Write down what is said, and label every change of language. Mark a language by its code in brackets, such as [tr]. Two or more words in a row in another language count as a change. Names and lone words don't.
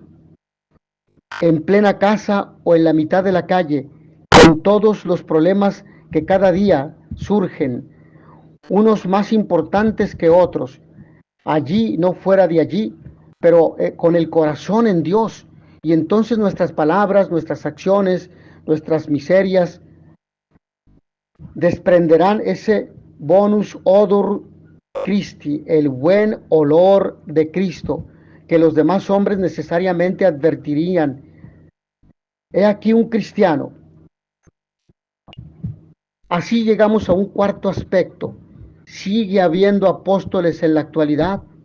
[es] En plena casa o en la mitad de la calle, con todos los problemas que cada día surgen, unos más importantes que otros, allí no fuera de allí, pero con el corazón en Dios. Y entonces nuestras palabras, nuestras acciones, nuestras miserias desprenderán ese [la] bonus odor Christi, [es] el buen olor de Cristo, que los demás hombres necesariamente advertirían. He aquí un cristiano. Así llegamos a un cuarto aspecto. ¿Sigue habiendo apóstoles en la actualidad?